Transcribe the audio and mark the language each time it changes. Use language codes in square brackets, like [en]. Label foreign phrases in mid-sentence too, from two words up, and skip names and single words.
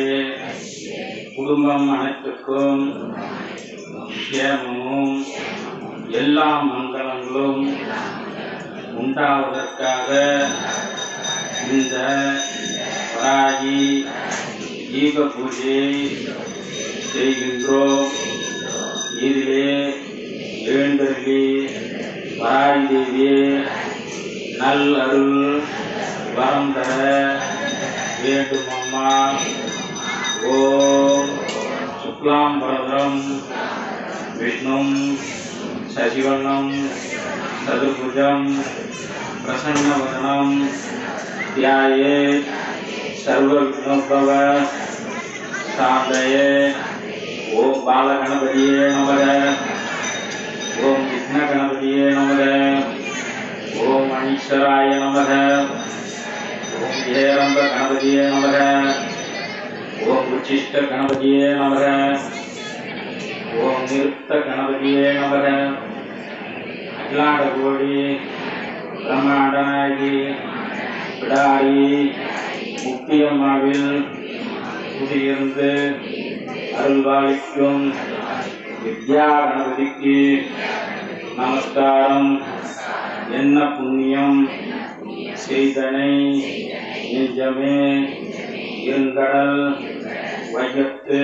[ta] குடும்பம் அனைத்துக்கும் க்ஷேமமும் எல்லா மங்களங்களும் உண்டாவதற்காக இந்த வராகி தீப பூஜை செய்கின்றோம். இதிலே எழுந்தருளி வராகி தேவியே நல் அருள் வரம் தர வேண்டும் அம்மா. [sa] ॐ शुक्लां बरधरं विष्णुं शशिवर्णं चतुर्भुजं प्रसन्नवदनं ध्यायेत् सर्वविघ्नोद्भव शान्तये. ओम बालगणपतिये नमः. ओम विघ्नगणपतिये नमः. ओम अनीश्वराय नमः. ओम हेरंब गणपतिये नमः. ओम उच्चिष्ट गणपतिये नमः. ओम निरुक्त गणपतिये नमः. अखिलांड कोटि ब्रह्मांड नायकि [ta] பிடாரி முக்கியமாவில் குடியிருந்து அருள்வாளிக்கும் வித்யா கணபதிக்கு நமஸ்காரம். என்ன புண்ணியம் செய்தனை நெஞ்சமே இருங்கடல் வையத்து